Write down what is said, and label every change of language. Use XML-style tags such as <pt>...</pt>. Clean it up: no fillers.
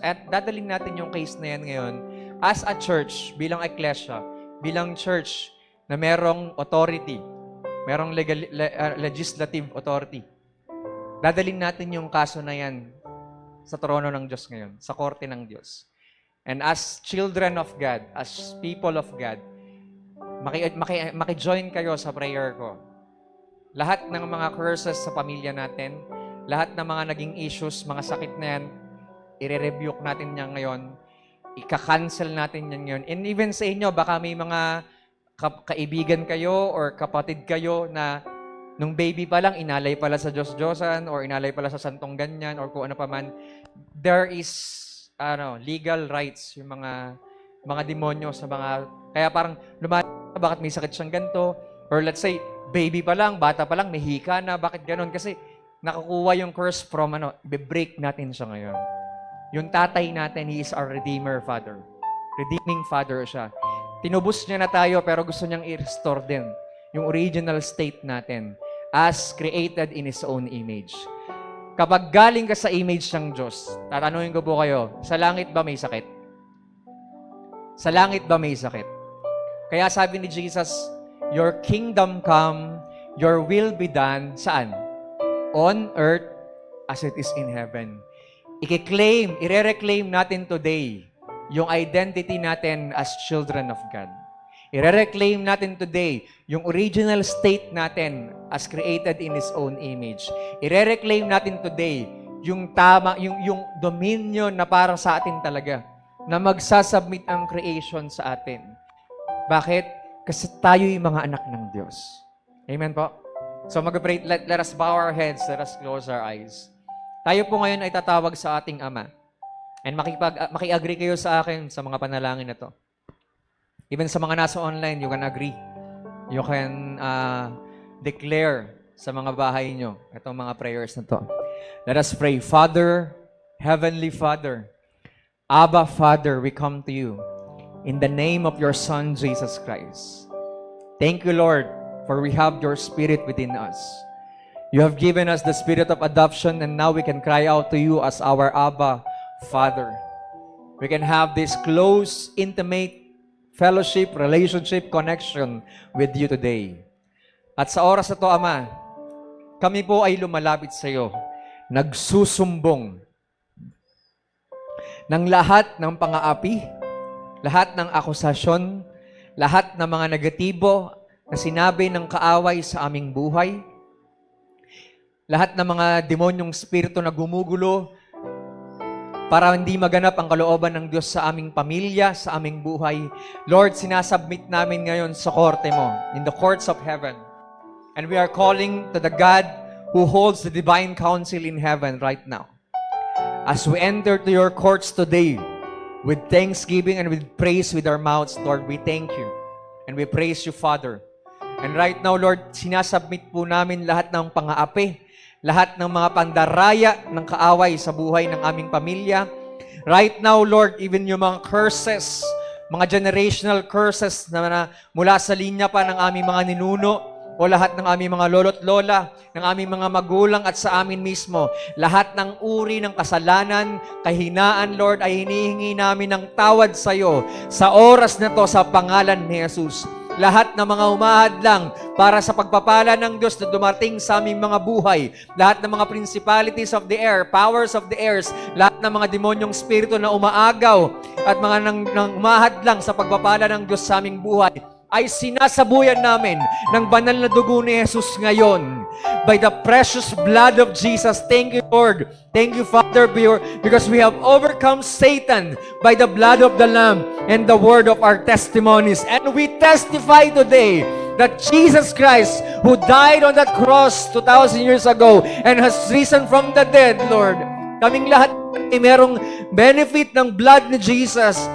<tl>At dadaling natin yung case na yan ngayon as a church, bilang ecclesia, bilang church na merong authority, merong legislative authority. Dadalhin natin yung kaso na yan sa trono ng Diyos ngayon, sa korte ng Diyos.</tl> <en>And as children of God, as people of God, maki-join kayo sa prayer ko.</en> <tl>Lahat ng mga curses sa pamilya natin, lahat ng mga naging issues, mga sakit na yan, i-rebuke natin yan ngayon, ika-cancel natin yan ngayon. And even sa inyo, baka may mga kaibigan kayo or kapatid kayo na nung baby pa lang, inalay pala sa Diyos-Diyosan or inalay pala sa santong ganyan or kung ano pa man. There is legal rights yung mga demonyo sa mga, kaya parang bakit may sakit siyang ganito? Or let's say, baby pa lang, bata pa lang, may hika na, bakit ganon? Kasi nakukuha yung curse from i-break natin siya ngayon.</tl> <en>Yung tatay natin, he is our Redeemer Father.</en> <tl>Redeeming Father siya. Tinubos niya na tayo pero gusto niyang i-restore din yung original state natin as created in His own image. Kapag galing ka sa image ng Diyos, tatanungin ko po kayo, sa langit ba may sakit? Sa langit ba may sakit? Kaya sabi ni Jesus, your kingdom come, your will be done, saan?</tl> <en>On earth as it is in heaven. I-reclaim natin today yung identity natin as children of God.</en> <tl>I-reclaim natin today yung original state natin as created in His own image. I-reclaim natin today yung yung dominion na para sa atin talaga, na magsasubmit ang creation sa atin. Bakit? Kasi tayo yung mga anak ng Diyos. Amen po?</tl> <en>So mag-pray, let us bow our heads, let us close our eyes.</en> <tl>Tayo po ngayon ay tatawag sa ating Ama. And maki-agree kayo sa akin sa mga panalangin na to. Even sa mga nasa online, you can agree. You can declare sa mga bahay nyo itong mga prayers na to.</tl> <en>Let us pray. Father, Heavenly Father, Abba Father, we come to you in the name of your Son, Jesus Christ. Thank you, Lord, for we have your Spirit within us. You have given us the spirit of adoption, and now we can cry out to you as our Abba Father. We can have this close, intimate fellowship, relationship, connection with you today.</en> <tl>At sa oras na to, Ama, kami po ay lumalapit sa iyo, nagsusumbong ng lahat ng pang-aapi, lahat ng akusasyon, lahat ng mga negatibo na sinabi ng kaaway sa aming buhay, lahat ng mga demonyong spirito na gumugulo para hindi maganap ang kalooban ng Diyos sa aming pamilya, sa aming buhay. Lord, sinasubmit namin ngayon sa korte mo, in the courts of heaven.</tl> <en>And we are calling to the God who holds the divine counsel in heaven right now. As we enter to your courts today, with thanksgiving and with praise with our mouths, Lord, we thank you. And we praise you, Father.</en> <tl>And right now, Lord, sinasubmit po namin lahat ng pang-aapi, lahat ng mga pandaraya ng kaaway sa buhay ng aming pamilya. Right now, Lord, even yung mga curses, mga generational curses na mula sa linya pa ng aming mga ninuno, o lahat ng aming mga lolo't lola, ng aming mga magulang at sa amin mismo, lahat ng uri ng kasalanan, kahinaan, Lord, ay hinihingi namin ng tawad sa iyo sa oras na to sa pangalan ni Jesus. Lahat ng mga umahadlang para sa pagpapala ng Diyos na dumating sa aming mga buhay, lahat ng mga principalities of the air, powers of the airs, lahat ng mga demonyong spirito na umaagaw at mga nang umahadlang sa pagpapala ng Diyos sa aming buhay, ay sinasabuyan namin ng banal na dugo ni Jesus ngayon.</tl> <en>By the precious blood of Jesus. Thank you, Lord. Thank you, Father, because we have overcome Satan by the blood of the Lamb and the word of our testimonies. And we testify today that Jesus Christ, who died on that cross 2,000 years ago and has risen from the dead, Lord, kaming lahat ay merong benefit ng blood ni Jesus.</en>